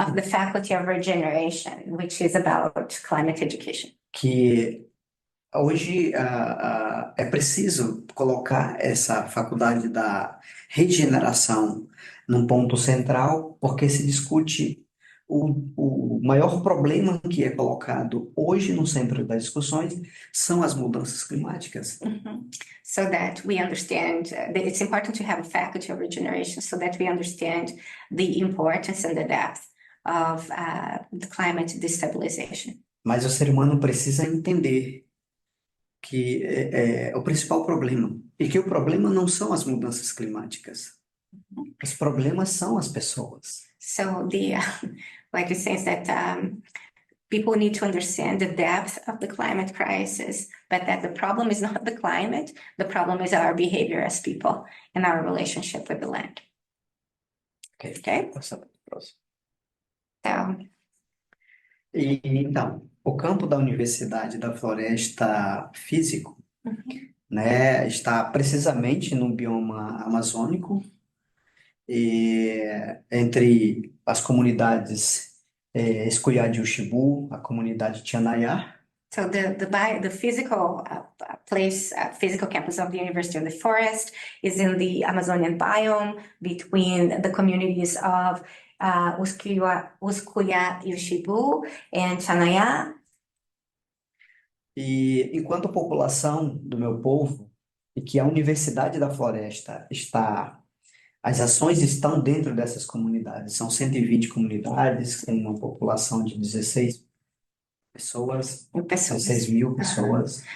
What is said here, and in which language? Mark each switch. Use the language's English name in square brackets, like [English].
[English] Of the faculty of regeneration, which is about climate education. [Portuguese] Que hoje é preciso colocar essa faculdade da regeneração num ponto central, porque se discute o maior problema que é colocado hoje no centro das discussões são as mudanças climáticas. [English] So that we understand that it's important to have a faculty of regeneration so that we understand the importance and the depth of the climate destabilization. [Portuguese] Mas o ser humano precisa entender que é o principal problema, e que o problema não são as mudanças climáticas. Os problemas são as pessoas. [English] So like it says that people need to understand the depth of the climate crisis, but that the problem is not the climate, the problem is our behavior as people and our relationship with the land. Okay? [Portuguese] Passando para o próximo. [English] So, [Portuguese] Então, o campo da Universidade da Floresta Físico, né, está precisamente no bioma amazônico, entre as comunidades Esquimalt e Uxibu, a comunidade Tianayá. [English] So the physical physical campus of the University of the Forest is in the Amazonian biome between the communities of Uscuiá, Uxibu, and Chanayá. [Portuguese] E enquanto população do meu povo, e que a Universidade da Floresta as ações estão dentro dessas comunidades, são 120 comunidades, com uma população de 16 pessoas, 16 mil pessoas.